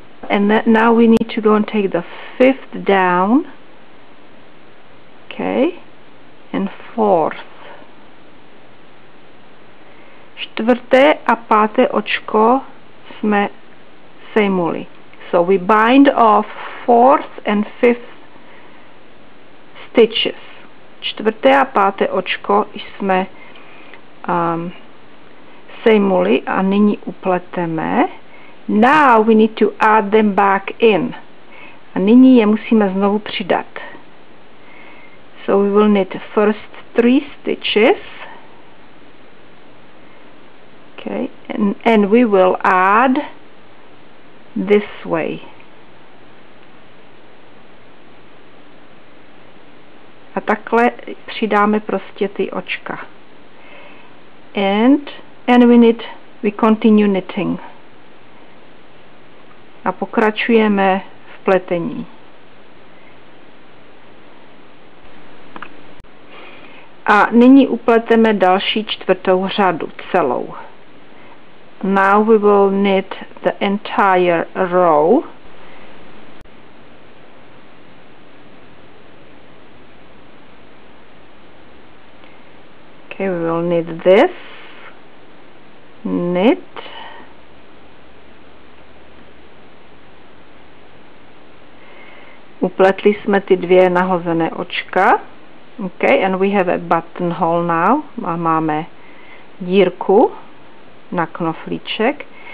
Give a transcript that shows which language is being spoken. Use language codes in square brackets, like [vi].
[en] And now we need to go and take the 5th down, okay, and 4th. [cs] 4. a 5. očko jsme sejmuli. [en] So we bind off 4th and 5th stitches. [cs] 4. a 5. očko jsme sejmuli a nyní upleteme. [en] Now we need to add them back in. [cs] A nyní je musíme znovu přidat. [en] So we will knit first 3 stitches. Okay, and we will add this way. [cs] A takhle přidáme prostě ty očka. [en] And we continue knitting. [cs] A pokračujeme v pletení. A nyní upleteme další 4. řadu celou. [en] Now we will knit the entire row. Okay, we will knit this, knit, [cs] upletli jsme ty 2 nahozené očka. [en] Okay, and we have a buttonhole now. [cs] A máme dírku na knoflíček.